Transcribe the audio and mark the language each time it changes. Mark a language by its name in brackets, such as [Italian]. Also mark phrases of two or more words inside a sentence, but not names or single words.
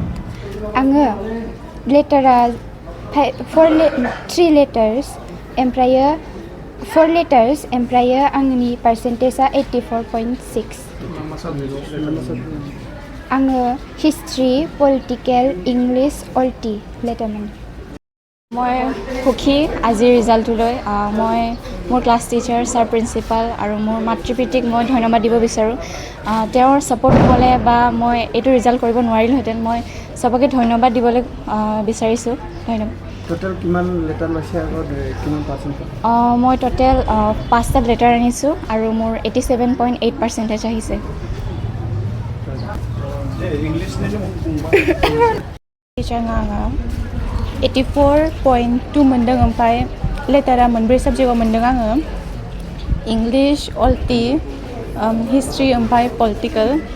[Bodo] आङो लेटारा 3 लेटार्स ओमफ्रायो 4 लेटार्स ओमफ्रायो आंनि पार्सेन्टेजआ 84.6 आङो [English] History Political English [Bodo] अल्टी लेटारमोन [Assamese] মই সুখী আজিৰ ৰিজাল্টটোলৈ মই মোৰ [English] class teacher [Assamese] ছাৰ প্ৰিন্সিপাল আৰু মোৰ মাতৃ পিতৃক মই ধন্যবাদ দিব বিচাৰোঁ তেওঁৰ ছাপোৰ্ট নহ'লে বা মই এইটো ৰিজাল্ট কৰিব নোৱাৰিলোহেঁতেন মই চবকে ধন্যবাদ দিবলৈ বিচাৰিছোঁ ধন্যবাদ টোটেল কিমান লেটাৰ লৈছে আৰু কিমান পাৰ্চেণ্ট মই টোটেল 5টা লেটাৰ আনিছোঁ আৰু মোৰ 87.8% আহিছে [Bodo] टिचारना आङो 84.2 मोनदों ओमफ्राय लेटारा मोनब्रै साबजेक्टआव मोनदों आङो इंलिश अल्टी हिस्ट्री ओमफ्राय पलिटिकल